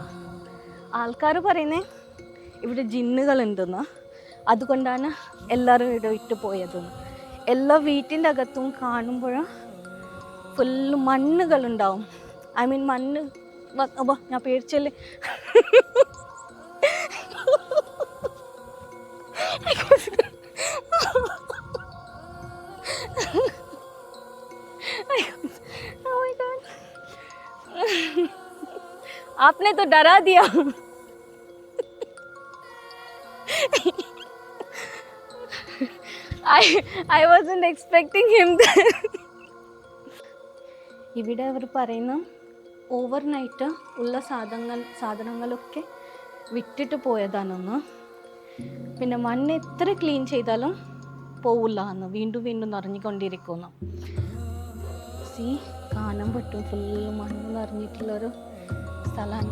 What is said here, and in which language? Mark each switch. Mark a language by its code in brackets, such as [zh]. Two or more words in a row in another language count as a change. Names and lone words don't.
[ml] ആൾക്കാർ പറയുന്നത് ഇവിടെ ജിന്നുകളുണ്ടെന്ന്, അതുകൊണ്ടാണ് എല്ലാവരും ഇവിടെ ഇട്ട് പോയതെന്ന്. എല്ലാ വീട്ടിൻ്റെ അകത്തും കാണുമ്പോൾ ഫുള്ള് മണ്ണുകളുണ്ടാവും. [en] I mean [ml] മണ്ണ് ഞാൻ പേടിച്ചല്ലേ. [hi] आपने तो डरा दिया. [en] I wasn't expecting him there. [ml] ഇവിടെ അവർ പറയുന്ന ഓവർനൈറ്റ് ഉള്ള സാധനങ്ങളൊക്കെ വിട്ടിട്ട് പോയതാണെന്ന്. പിന്നെ മണ്ണ് എത്ര ക്ലീൻ ചെയ്താലും പോവില്ല എന്ന്, വീണ്ടും വീണ്ടും നിറഞ്ഞുകൊണ്ടിരിക്കുന്നു. കാണാൻ പറ്റും, ഫുള്ള് മണ്ണ് നിറഞ്ഞിട്ടുള്ളൊരു സ്ഥലമാണ്.